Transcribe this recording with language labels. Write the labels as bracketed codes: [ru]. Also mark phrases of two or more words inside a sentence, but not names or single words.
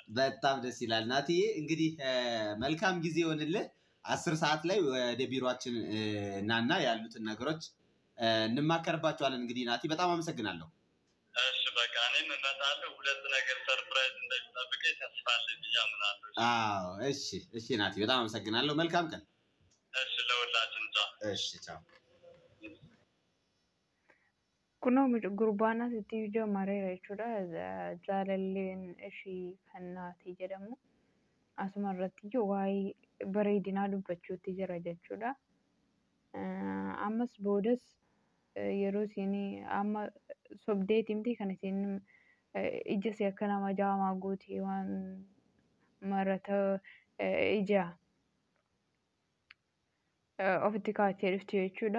[am] በጣም ደስ ይላል ናቲዬ እንግዲህ መልካም ጊዜ ይሆንልህ 10 ሰዓት ላይ ወደ ቢሮአችን እናና ያሉትን ነገሮች እንማከርባቸዋለን እንግዲህ ናቲ በጣም አመሰግናለሁ እሺ በቃ እኔም እመጣለሁ 2 ነገር ሰርፕራይዝ እንደሚጠብቀኝ ተስፋ አለኝ ያምናለሁ እሺ ናቲ በጣም አመሰግናለሁ መልካም ቀን እሺ ለሁላችን እሺ ቻው [om] Kunoo gurbaan asitti iyyuu mareera jechuudha. Jaalalleen ishii kan naati jedhamu asuma irratti waa'ee bareedinaa dubbachuutti jira jechuudha. Ammas boodas yeroo isin amma sobdeetimti kan isin ija si akka nama jaamaa gootee waan marata ija ofitti kaa'attee dhufte jechuudha.